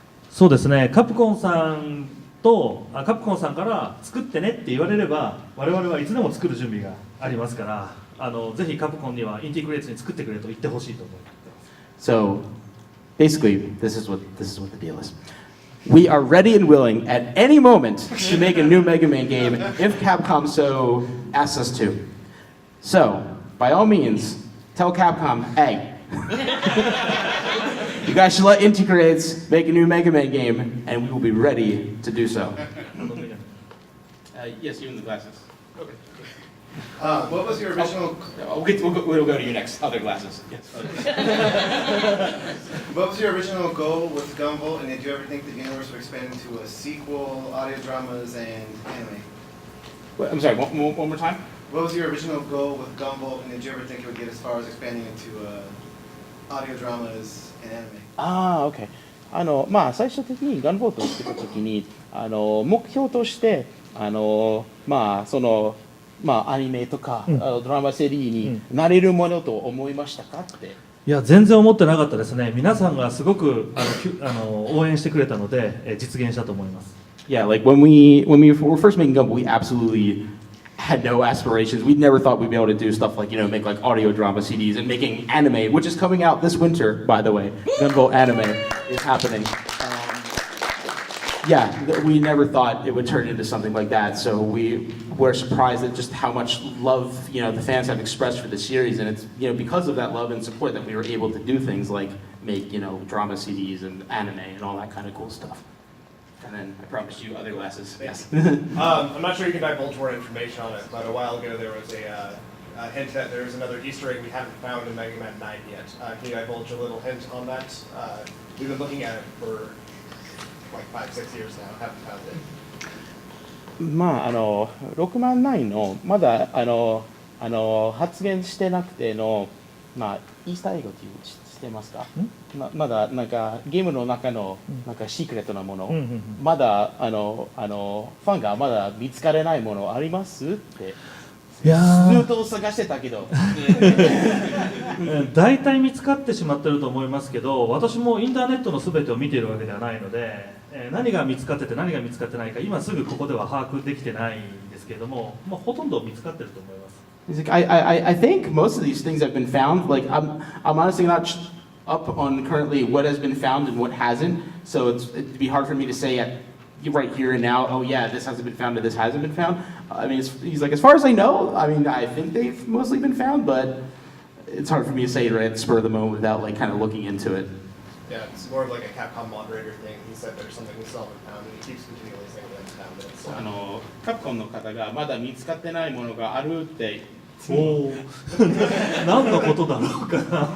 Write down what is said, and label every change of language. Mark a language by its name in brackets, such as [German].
[Japanese] そうですね、カプコンさんから作ってねって言われれば我々はいつでも作る準備がありますからぜひカプコンにはインティグレーツに作ってくれと言ってほしいと思います。 [English] So, basically, this is what the deal is. We are ready and willing at any moment to make a new Mega Man game if Capcom so asks us to. So, by all means, tell Capcom, hey, you guys should let Inti Creates make a new Mega Man game, and we will be ready to do so. Yes, you in the glasses. Okay. What was your original? We'll go to your next other glasses. Yes. What was your original goal with Gumball, and did you ever think the universe would expand into a sequel, audio dramas, and anime? I'm sorry. One more time. What was your original goal with Gumball, and did you ever think it would get as far as expanding into audio dramas and anime? OK。 [Japanese] 最終的にガンボートを作ったときに、目標として、アニメとか、ドラマセリーになれるものと思いましたかって。いや全然思ってなかったですね。皆さんがすごく応援してくれたので、実現したと思います。 [English] Yeah, like when we were first making Gumball, we absolutely had no aspirations. We never thought we'd be able to do stuff like, make like audio drama CDs and making anime, which is coming out this winter, by the way. Gumball anime is happening. Yeah, we never thought it would turn into something like that. So we were surprised at just how much love, the fans have expressed for the series. And it's, because of that love and support that we were able to do things like make, drama CDs and anime and all that kind of cool stuff. And then I promised you other glasses. Yes. I'm not sure you can divulge more information on it, but a while ago there was a hint that there's another Easter egg we haven't found in Mega Man 9 yet. Can you divulge a little hint on that? We've been looking at it for like 5-6 years now, haven't found it. [Japanese] 6万9のまだ発言してなくての、イースターエッグってしてますか？まだなんかゲームの中のなんかシークレットなもの、まだファンがまだ見つからないものありますって。ずっと探してたけど大体見つかってしまってると思いますけど、私もインターネットのすべてを見ているわけではないので、何が見つかってて何が見つかってないか今すぐここでは把握できてないんですけれども、ほとんど見つかってると思います。 [English] I think most of these things have been found. Like I'm honestly not up on currently what has been found and what hasn't. So it'd be hard for me to say right here and now, oh yeah, this hasn't been found and this hasn't been found. I mean, he's like, as far as I know, I mean, I think they've mostly been found, but it's hard for me to say right at the spur of the moment without like kind of looking into it. Yeah, it's more of like a Capcom moderator thing. He said there's something we still haven't found, and he keeps continually saying we haven't found it. So. [Japanese] カプコンの方がまだ見つかってないものがあるって。お何のことだろうかな。